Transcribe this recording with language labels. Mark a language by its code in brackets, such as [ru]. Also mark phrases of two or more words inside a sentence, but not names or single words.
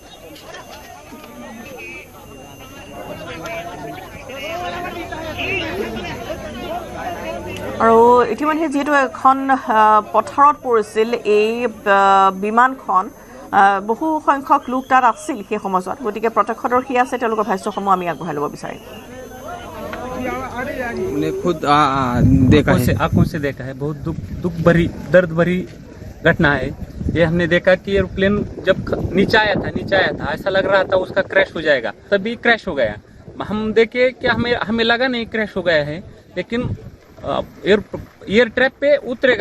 [as] আৰু ইতিমধ্যে যিহেতু এখন পথাৰত পৰিছিল এই বিমানখন বহু সংখ্যক লোক তাত আছিল সেই সময়ত গতিকে প্ৰত্যক্ষদৰ্শী আছে তেওঁলোকৰ ভাষ্যসমূহ আমি আগবঢ়াই ল'ব বিচাৰিম [hi] खुद आंखों से देखा है बहुत दुख भरी दर्द भरी घटना है ये हमने देखा कि एरोप्लेन जब नीचे आया था ऐसा लग रहा था उसका क्रैश हो जाएगा तभी क्रैश हो गया हम देखे कि हमें लगा नहीं क्रैश हो गया है लेकिन एयर ट्रैप पे उतरेगा